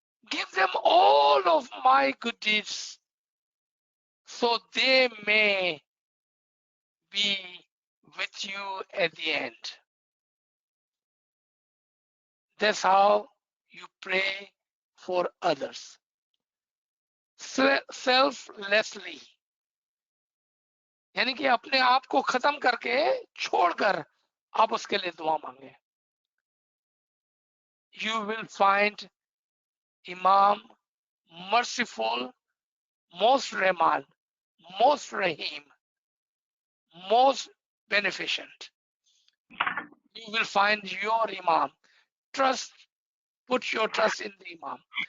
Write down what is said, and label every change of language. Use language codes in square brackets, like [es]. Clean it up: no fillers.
[en] Give them all of my good deeds so they may be with you at the end. That's how you pray for others. Selflessly. [hi] यानी कि अपने आप को खत्म करके छोड़कर आप उसके लिए दुआ मांगे. [en] You will find Imam merciful, most Rahman, most Rahim, most beneficent. You will find your Imam. Put your trust in the Imam.